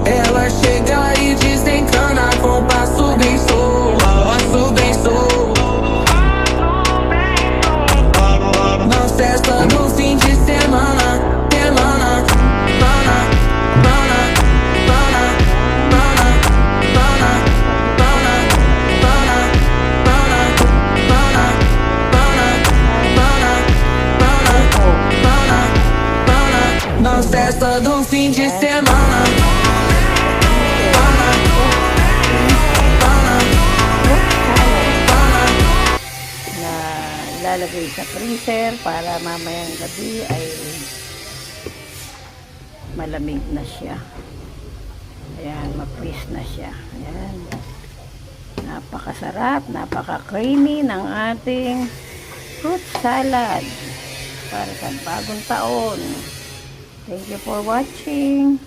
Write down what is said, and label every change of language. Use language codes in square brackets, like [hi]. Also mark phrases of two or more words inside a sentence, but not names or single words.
[pt] Ela chega e desencana com passo bem solto, passo bem solto. Na festa do fim de semana, semana, bana, bana, bana, bana, bana, bana, bana, bana, bana, bana, bana, bana. Na festa do fim de semana. [tl] Na lalagay sa freezer para mamayang gabi ay malamig na siya. Ayan, ma-freeze na siya. Ayan. Napakasarap, napaka-creamy ng ating [en] fruit salad [tl] para sa bagong taon. [en] Thank you for watching.